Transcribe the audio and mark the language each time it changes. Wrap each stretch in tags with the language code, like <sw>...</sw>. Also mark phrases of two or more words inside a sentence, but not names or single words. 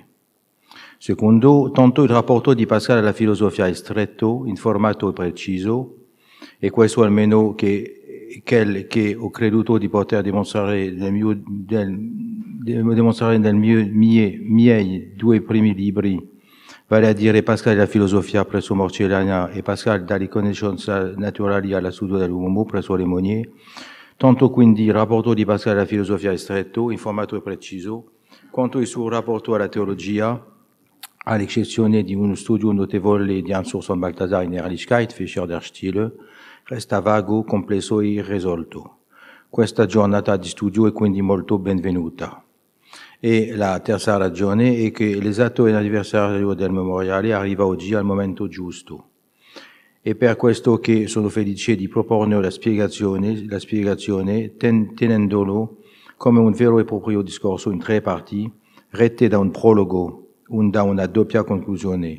<it>Secondo, tanto il rapporto di Pascal alla filosofia è stretto, informato e preciso, e questo almeno che ho creduto di poter dimostrare nei miei 2 primi libri, vale a dire Pascal e la filosofia presso Morcellana e Pascal dalle conoscenze naturali allo studio dell'uomo presso Le Monnier. Tanto quindi il rapporto di Pascal alla filosofia è stretto, informato e preciso, quanto il suo rapporto alla teologia, all'eccezione di uno studio notevole di Hans Urs von Balthasar in Ehrlichkeit, Fischer der Stille, resta vago, complesso e irrisolto. Questa giornata di studio è quindi molto benvenuta. E la terza ragione è che l'esatto anniversario del memoriale arriva oggi al momento giusto. È per questo che sono felice di proporne la spiegazione tenendolo come un vero e proprio discorso in 3 parti, rette da un prologo, da una doppia conclusione.</it>